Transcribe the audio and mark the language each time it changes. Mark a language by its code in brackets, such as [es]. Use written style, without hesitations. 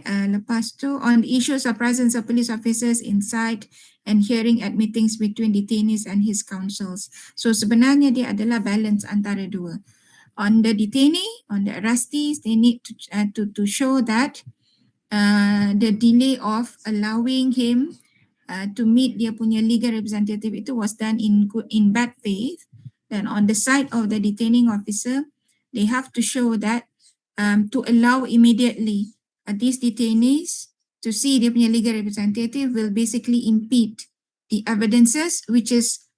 [ms] Lepas tu, [en] on the issues of presence of police officers inside and hearing at meetings between detainees and his counsels. [ms] So sebenarnya dia adalah balance antara dua. [en] On the detainee, on the arrestees, they need to show that the delay of allowing him to meet [ms] dia punya [en] legal representative itu was done in bad faith. Then on the side of the detaining officer, they have to show that to allow immediately these detainees to see [ms] dia punya [en] legal representative will basically impede the evidences which is